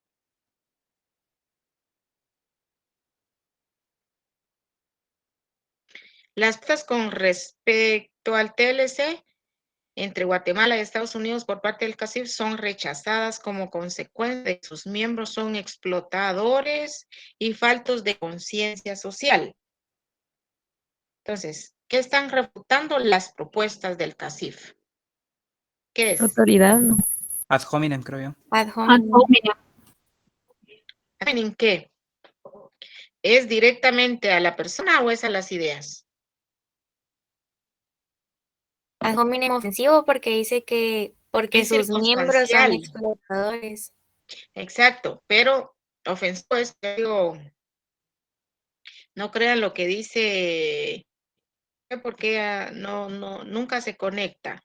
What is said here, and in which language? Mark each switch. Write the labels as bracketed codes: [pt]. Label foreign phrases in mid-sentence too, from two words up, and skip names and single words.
[es] Las pruebas con respecto al TLC entre Guatemala y Estados Unidos por parte del CACIF son rechazadas como consecuencia de que sus miembros son explotadores y faltos de conciencia social. Entonces, ¿qué están refutando las propuestas del CACIF? ¿Qué es? Autoridad, ¿no? [la] Ad hominem, [es] creo yo. [la] Ad Ad hominem. hominem. [es] ¿En qué? ¿Es directamente a la persona o es a las ideas? [la] Ad hominem [es] ofensivo porque dice que porque Es sus miembros son circunstancial. explotadores. Exacto, pero ofensivo es que digo, no crean lo que dice, porque ella nunca se conecta.